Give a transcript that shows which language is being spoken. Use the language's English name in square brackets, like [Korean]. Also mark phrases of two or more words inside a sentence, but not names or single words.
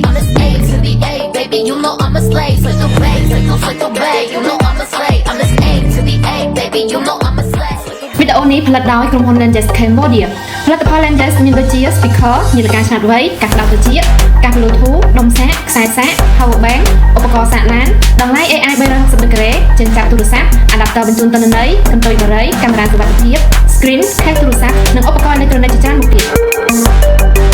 [English] I'm a slave to the A, baby, you know I'm a slave. [Spanish] Soy tu [English] babe, you know I'm a slave. I'm a slave to the A, baby, you know I'm a slave. [Khmer] វីដេអូនេះផលិតដោយក្រុមហ៊ុន Lenses Cambodia ផលិតផល Lenses មានដូចជា speaker នាឡិកាឆ្លាតវៃកាសក្តៅត្រចៀកកាស Bluetooth ដុំសាកខ្សែសាក Power Bank ឧបករណ៍សាកឡានដង្លៃ AI 360 ដឺក្រេចិញ្ចក់ទូរស័ព្ទ adapter បញ្ជូនទិន្នន័យកន្ទុយបារីកាមេរ៉ាសុវត្ថិភាព screen ខេសទូរស័ព្ទនិងឧបករណ៍អេឡិចត្រូនិកជាច្រើនមុខទៀត